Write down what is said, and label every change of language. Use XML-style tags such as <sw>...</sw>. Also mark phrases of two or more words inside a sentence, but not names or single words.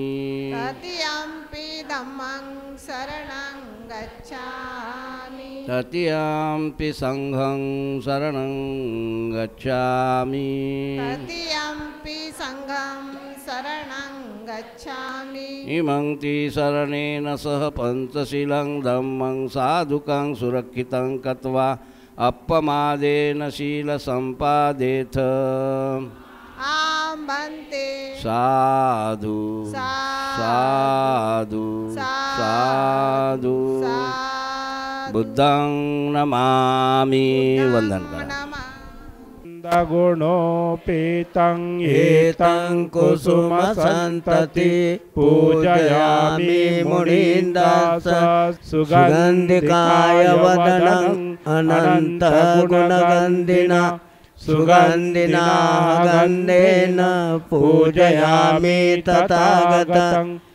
<pi>ततियम्पि धम्मं शरणं गच्छामि ततियम्पि संघं शरणं गच्छामि ततियम्पि संघं शरणं गच्छामि इमं ति शरणेन सह पञ्चशीलं धम्मं साधुकं सुरक्षितं कृत्वा अपमादेन शीलसम्पादेथ आं भन्ते साधु साधु साधु बुद्धं नमामि</pi> <mr>वंदन करा</mr> <pi>गुणोपेतं एतं कुसुम संतति पूजयामि मुनीन्द्रास सुगन्धिकाय वदनं अनंत गुणगन्धिना सुगन्धिना गन्धेन पूजयामि तथागतं</pi>